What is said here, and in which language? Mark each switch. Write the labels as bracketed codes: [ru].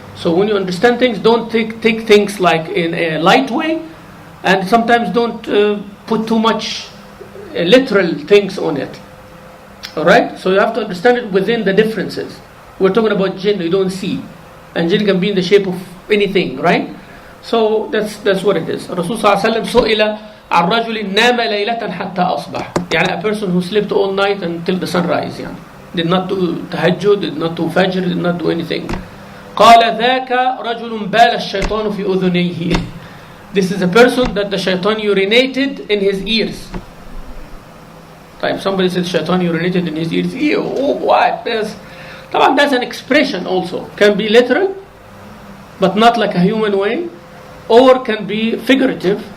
[en] So when you understand things, don't take things like in a light way, and sometimes don't put too much literal things on it. Alright? So you have to understand it within the differences. We're talking about jinn, you don't see. And jinn can be in the shape of anything, right? So that's what it is. [ar] Rasul sallallahu alaihi wasallam su'ila عن رجل نام ليلة حتى أصبح. [en] يعني a person who slept all night until the sunrise, يعني. Did not do tahajjud, did not do fajr, did not do anything. [ar] قال ذاك رجل بال الشيطان في أذنيه. [en] This is a person that the shaitan urinated in his ears. If somebody says shaitan urinated in his ears, ew, oh, what? That's an expression also. Can be literal, but not like a human way, or can be figurative.